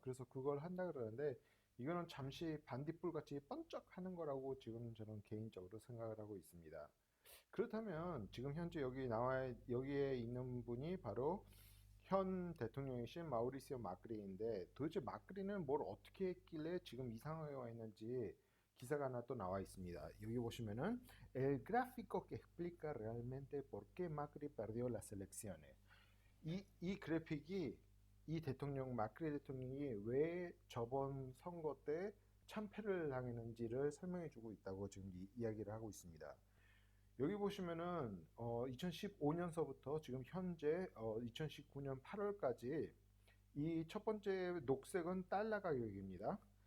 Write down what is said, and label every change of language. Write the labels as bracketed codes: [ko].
[ko] 그래서 그걸 한다 그러는데 이거는 잠시 반딧불 같이 번쩍하는 거라고 지금 저는 개인적으로 생각을 하고 있습니다. 그렇다면 지금 현재 여기에 있는 분이 바로 현 대통령이신 마우리시오 마크리인데 도대체 마크리는 뭘 어떻게 했길래 지금 이 상황에 와 있는지 기사가 하나 또 나와 있습니다. [es] 여기 보시면은 El gráfico que explica realmente por qué Macri perdió las elecciones. [ko] 이 그래픽이 이 대통령 마크리 대통령이 왜 저번 선거 때 참패를 당했는지를 설명해 주고 있다고 지금 이야기를 하고 있습니다. 여기 보시면은 2015년서부터 지금 현재 2019년 8월까지 이 첫 번째 녹색은 달러 가격입니다.